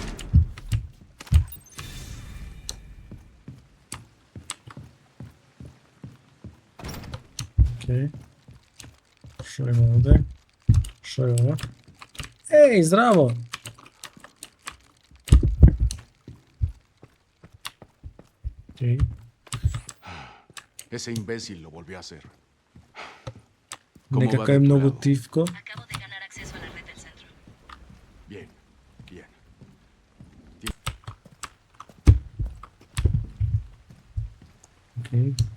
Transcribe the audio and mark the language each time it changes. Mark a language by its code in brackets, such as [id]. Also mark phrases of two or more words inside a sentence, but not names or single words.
[mk] Океј. Шо има овде? Шо е ова? Еј, здраво! Океј. [es] Ese imbécil lo volvió a hacer. [mk] Некако е многу тивко. [es] Acabo de ganar acceso a la red del centro. Bien. [mk] Океј.